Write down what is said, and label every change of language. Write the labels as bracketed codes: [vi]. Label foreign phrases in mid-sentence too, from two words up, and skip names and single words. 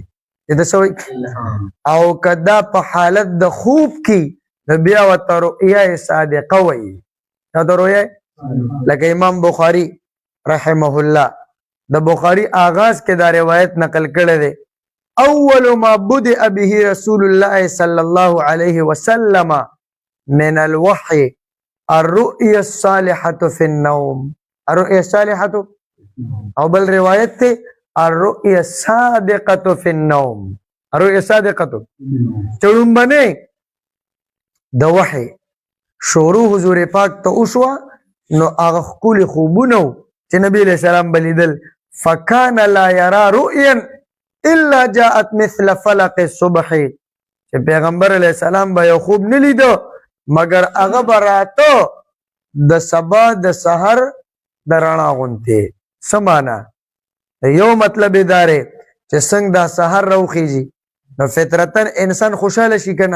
[ps] دا سوي او کدا په حالت د خوب کې نو بیا ورته رؤیا صادقه وایي. دا رؤیا لکه امام بخاری [ar] رحمه الله [ps] د بخاری آغاز کې دا روایت نقل کړی دی. [ar] اول ما بدأ به رسول الله صلی الله علیه وسلم من الوحی الرؤیا الصالحة فی النوم. الرؤیا الصالحة [ps] او بل روایت ته [ar] الرؤیا الصادقة فی النوم. الرؤیا الصادقة [ps] چړم باندې د وحی شروع حضور پاک ته وشوه. نو هغه خپل خوبونه چې نبی [ar] علیہ السلام بلیدل فکان لا یرا رؤیا الا جاءت مثل فلق الصبح. [ps] چې پیغمبر [ar] علیہ السلام [ps] به یو خوب نه لیدو مگر هغه براته د سبا د سحر د رڼا غونته. سمانا یو مطلب ادارې چې څنګه دا سحر راوخیږي نو فطرتن انسان خوشاله شي کنه.